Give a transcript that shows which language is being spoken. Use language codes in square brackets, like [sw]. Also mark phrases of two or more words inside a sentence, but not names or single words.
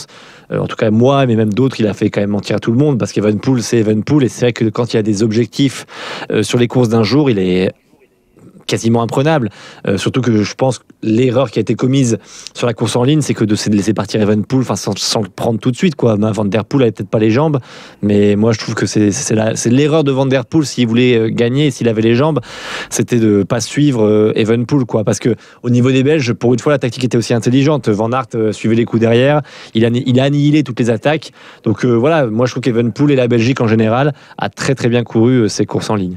[fr] En tout cas, moi, mais même d'autres, il a fait quand même mentir à tout le monde parce qu'Evenepoel, c'est Evenepoel. Et c'est vrai que quand il y a des objectifs sur les courses d'un jour, il est quasiment imprenable. Surtout que je pense que l'erreur qui a été commise sur la course en ligne, c'est que de laisser partir Evenepoel, sans le prendre tout de suite, quoi. Van der Poel avait peut-être pas les jambes, mais moi je trouve que c'est l'erreur de Van der Poel s'il voulait gagner, s'il avait les jambes, c'était de pas suivre Evenepoel, quoi. Parce que au niveau des Belges, pour une fois, la tactique était aussi intelligente. Van Aert suivait les coups derrière, il a annihilé toutes les attaques. Donc voilà, moi je trouve qu'Evenepoel et la Belgique en général a très très bien couru ses courses en ligne.